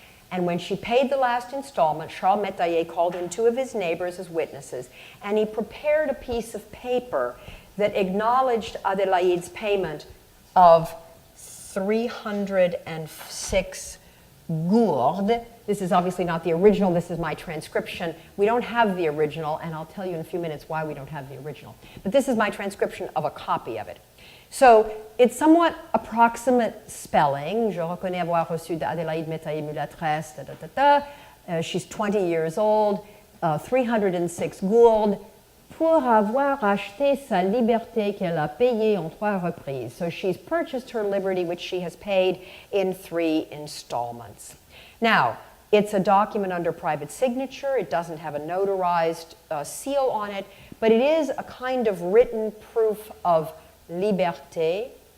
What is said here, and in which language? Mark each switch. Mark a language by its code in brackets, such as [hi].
[en] And when she paid the last installment, Charles Métayer called in two of his neighbors as witnesses, and he prepared a piece of paper that acknowledged Adélaïde's payment of 306 gourdes. This is obviously not the original, this is my transcription. We don't have the original, and I'll tell you in a few minutes why we don't have the original. But this is my transcription of a copy of it. So it's somewhat approximate spelling. [fr] Je reconnais avoir reçu d'Adélaïde Métayer Mulatresse, [en] she's 20 years old, [fr] 306 gourdes, pour avoir acheté sa liberté qu'elle a payée en 3 reprises. [en] So she's purchased her liberty, which she has paid in 3 installments. Now, it's a document under private signature. It doesn't have a notarized seal on it, but it is a kind of written proof of liberté.